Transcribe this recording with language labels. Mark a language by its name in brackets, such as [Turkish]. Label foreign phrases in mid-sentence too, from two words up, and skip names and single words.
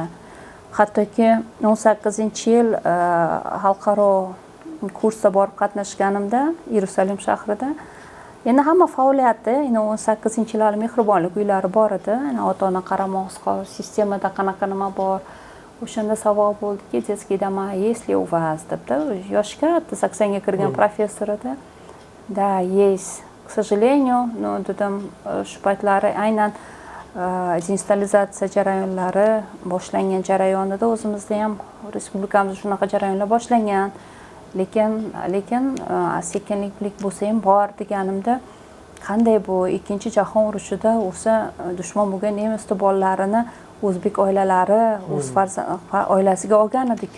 [Uzbek] Hattoki 18-yil xalqaro kursda borib qatnashganimda Yerusalim shahrida endi hamma faoliyati, endi 18-yillar mehribonlik uylari bor edi. Endi ota-ona qaramog'i qolib, sistemada qanaqa nima bor. O'shanda savol bo'ldiki, [Russian] детский дома есть ли у вас debda. Yoshga 80ga kirgan professor edi. Da, есть. К сожалению, [Uzbek] no dedim, shu paytlari aynan deinstitualizatsiya jarayonlari boshlangan jarayonida o'zimizda ham respublikamizda shunaqa jarayonlar boshlangan. Lekin sekinlik bo'lsa ham bor deganimda, qanday bu ikkinchi jahon urushida o'sha dushman bo'lgan nemis bolalarini o'zbek oilalari o'z oilasiga olgan edi-ku.